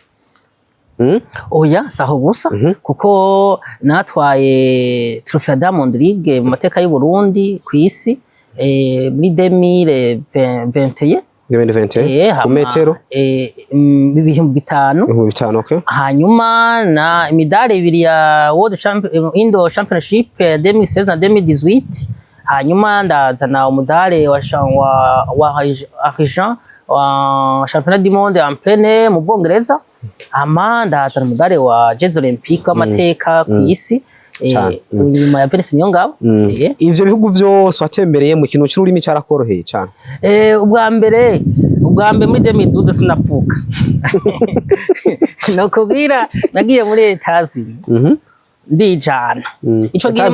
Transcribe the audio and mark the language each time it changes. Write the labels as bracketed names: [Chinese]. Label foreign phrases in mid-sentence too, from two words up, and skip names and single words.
[Rundi] oya saho gusa kuko natwaye Trophy Diamond League mu mateka y'u Burundi ku isi muri 2021 ku metero ibihumbi 5 okay hanyuma na imidari ibiri ya World Indo Championship 2016 na 2018 hanyuma ndazana umudari wa argent wa [French] Championnat du Monde en plein air [Rundi] mu Bwongereza ndazana umudari wa Jeux Olympiques w'amateka ku isi nyuma ya Venus Niyongabo ivyo bihugu vyose watembereye mu kintu cy'ururimi cyarakoroheye cyane ubwa mbere muri 2012 sinapfuka nokubwira nagiye muri Etats-Unis ndijana ico gihe